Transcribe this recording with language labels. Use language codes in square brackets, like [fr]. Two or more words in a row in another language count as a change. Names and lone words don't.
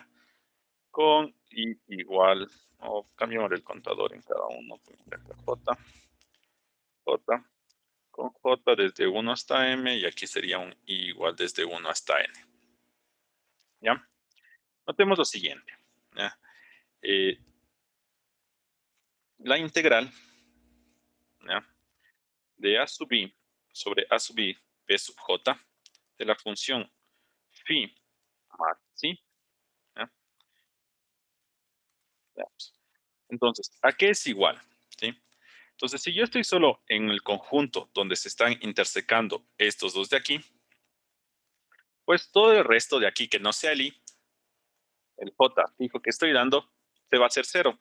[es] Con i igual, o cambiamos el contador en cada uno, j, j, con j desde 1 hasta m, y aquí sería un i igual desde 1 hasta n. ¿Ya? Notemos lo siguiente. ¿Ya? La integral, ¿ya?, de a sub i sobre a sub i b sub j de la función phi más psi. ¿Ya? Veamos. Entonces, ¿a qué es igual? ¿Sí? Entonces, si yo estoy solo en el conjunto donde se están intersecando estos dos de aquí, pues todo el resto de aquí que no sea el i, el j fijo que estoy dando, se va a hacer cero.